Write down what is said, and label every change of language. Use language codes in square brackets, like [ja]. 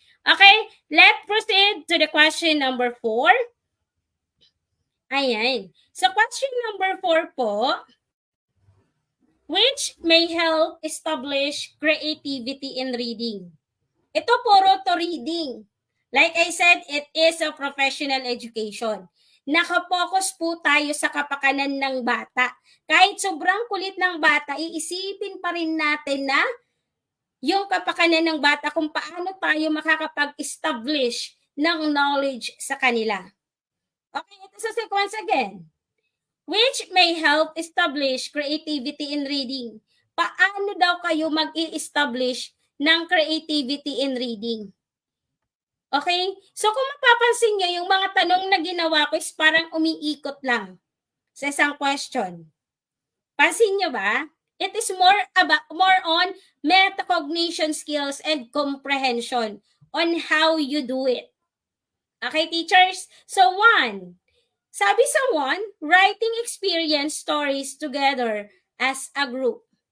[en] Okay, let's proceed to the question number 4. Ayan. So, question number 4 po, which may help establish creativity in reading. [tl] Ito puro to [en] reading. Like I said, it is a professional education. [tl] Nakapokus po tayo sa kapakanan ng bata. Kahit sobrang kulit ng bata, iisipin pa rin natin na yung kapakanan ng bata kung paano tayo makakapag-establish ng knowledge sa kanila. Okay, ito sa sequence again. [en] Which may help establish creativity in reading. [tl] Paano daw kayo mag-i-establish ng [en] creativity in reading? [tl] Okay? So kung mapapansin nyo, yung mga tanong na ginawa ko is parang umiikot lang sa isang question. Pansin nyo ba? [en] It is more on metacognition skills and comprehension on how you do it. Okay, teachers? So 1, sabi sa 1, writing experience stories together as a group.